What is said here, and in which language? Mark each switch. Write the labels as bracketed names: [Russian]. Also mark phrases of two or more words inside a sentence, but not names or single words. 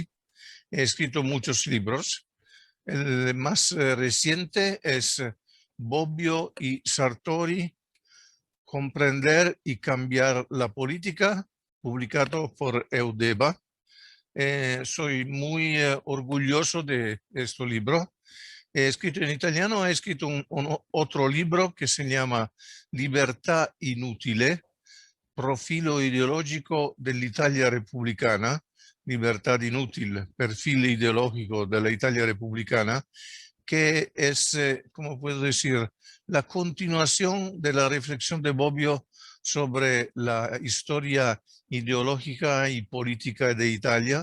[Spanish] He escrito muchos libros. El más reciente es Bobbio y Sartori, Comprender y cambiar la política, publicado por Eudeba. Soy muy orgulloso de este libro. He escrito en italiano, he escrito otro libro que se llama Libertà inutile, profilo ideológico dell'Italia repubblicana, Libertad inútil, perfil ideológico de la Italia republicana, que es, ¿cómo puedo decir?, la continuación de la reflexión de Bobbio sobre la historia ideológica y política de Italia.